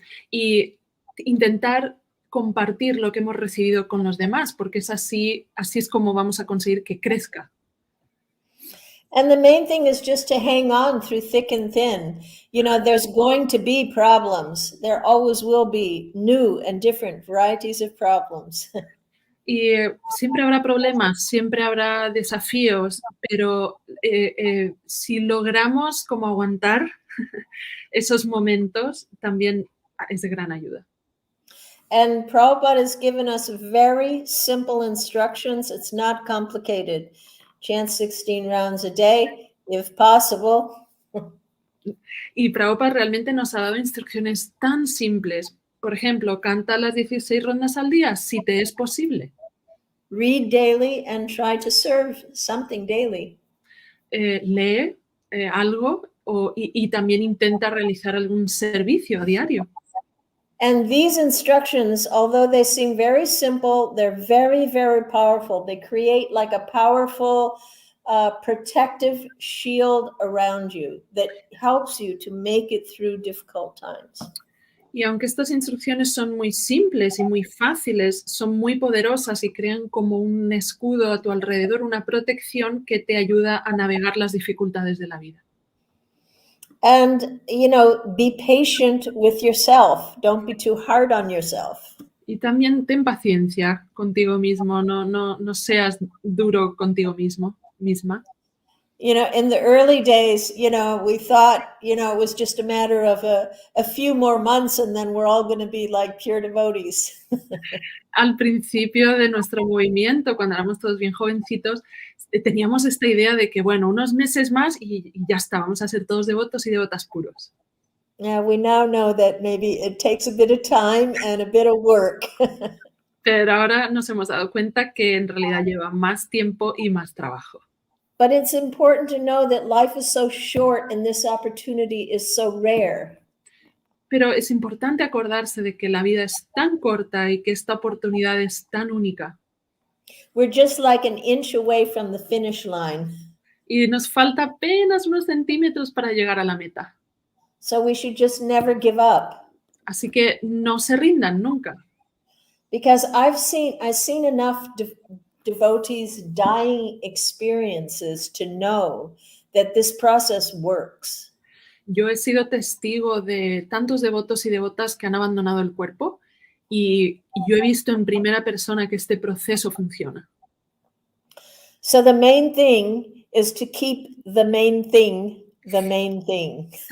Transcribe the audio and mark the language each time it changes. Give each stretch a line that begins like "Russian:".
Spanish: Y intentar compartir lo que hemos recibido con los demás, porque así es como vamos a conseguir que crezca.
English: And the main thing is just to hang on through thick and thin. There's going to be problems. There always will be new and different varieties of problems.
Spanish: Y siempre habrá problemas, siempre habrá desafíos, pero si logramos como aguantar esos momentos, también es de gran ayuda.
English: And Prabhupada has given us very simple instructions. It's not complicated. Chant 16 rounds a day, if possible.
Spanish: Y Prabhupada realmente nos ha dado instrucciones tan simples. Por ejemplo, canta las 16 rondas al día, si te es posible.
English: Read daily and try to serve something daily.
Spanish: Lee algo y también intenta realizar algún servicio a diario.
English: And these instructions, although they seem very simple, they're very, very powerful. They create like a powerful protective shield around you that helps you to make it through difficult times.
Spanish: Y aunque estas instrucciones son muy simples y muy fáciles, son muy poderosas y crean como un escudo a tu alrededor, una protección que te ayuda a navegar las dificultades de la vida.
English: And, be patient with yourself. Don't be too hard on yourself.
Spanish: Y también ten paciencia contigo mismo, no seas duro contigo misma.
English: In the early days, we thought, it was just a matter of a few more months and then we're all going to be like pure devotees.
Spanish: Al principio de nuestro movimiento, cuando éramos todos bien jovencitos, teníamos esta idea de que, bueno, unos meses más y ya está, vamos a ser todos devotos y devotas puros.
English: Yeah, we now know that maybe it takes a bit of time and a bit of work.
Spanish: Pero ahora nos hemos dado cuenta que en realidad lleva más tiempo y más trabajo.
English: But it's important to know that life is so short and this opportunity is so rare.
Spanish: Pero es importante acordarse de que la vida es tan corta y que esta oportunidad es tan única.
English: We're just like an inch away from the finish line.
Spanish: Y nos falta apenas unos centímetros para llegar a la meta.
English: So we should just never give up.
Spanish: Así que no se rindan nunca.
English: Because I've seen enough devotees' dying experiences to know that this process works.
Spanish: Yo he sido testigo de tantos devotos y devotas que han abandonado el cuerpo y yo he visto en primera persona que este proceso funciona.
English: So the main thing is to keep the main thing the main thing.